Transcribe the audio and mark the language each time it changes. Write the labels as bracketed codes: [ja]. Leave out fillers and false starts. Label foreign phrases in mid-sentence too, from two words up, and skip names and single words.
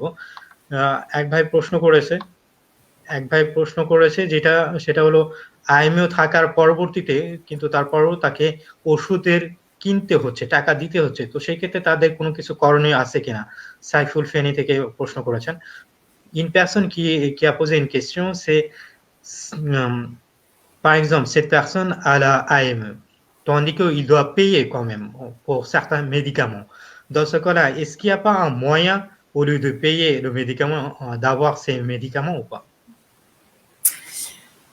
[bn] এক ভাই প্রশ্ন করেছে সেটা হলো আইএমও থাকার পরবর্তীতে কিন্তু তারপরও তাকে ওষুধের কিনতে হচ্ছে, টাকা দিতে হচ্ছে। তো সেই ক্ষেত্রে তাদের কোনো কিছু করণীয় আছে কিনা? সাইফুল ফেনী থেকে প্রশ্ন করেছেন। [fr] Une personne qui a posé une question, c'est par exemple, cette personne a la AME, tandis qu'il doit payer quand même pour certains médicaments. Dans ce cas-là, est-ce qu'il n'y a pas un moyen, au lieu de payer le médicament, d'avoir ces médicaments ou pas?